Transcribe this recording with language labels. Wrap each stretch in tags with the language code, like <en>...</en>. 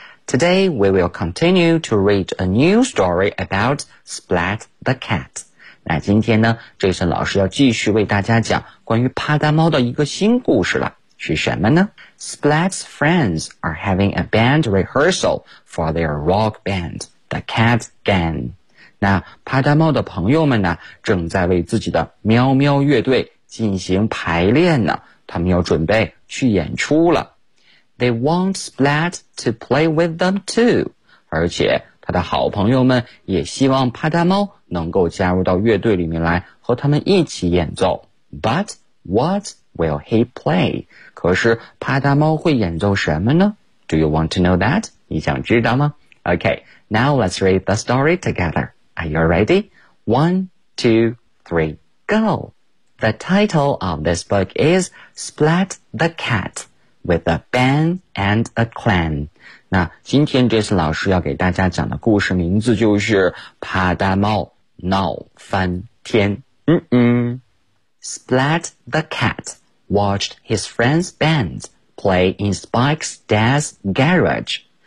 <en>Today, we will continue to read a new story about Splat the Cat.</en> <zh>那今天呢 ,Jason 老师要继续为大家讲关于帕达猫的一个新故事了。是什么呢？</zh> <en>Splat's friends are having a band rehearsal for their rock band, the Cat Gang.</en> <zh>那帕达猫的朋友们呢，正在为自己的喵喵乐队进行排练呢，他们要准备去演出了。</zh> <en>They want Splat to play with them too.</en> <zh>而且他的好朋友们也希望帕达猫能够加入到乐队里面来和他们一起演奏。</zh> <en>But what will he play?</en> <zh>可是帕达猫会演奏什么呢？</zh> <en>Do you want to know that?</en> <zh>你想知道吗？</zh> <en>Okay, now let's read the story together. Are you ready? One, two, three, go! The title of this book is Splat the Cat. With a band and a clan.</en> <zh>那今天这次老师要给大家讲的故事名字就是帕达猫闹翻天。</zh> <en>Splat the cat watched his friend's band play in Spike's dad's garage.</en>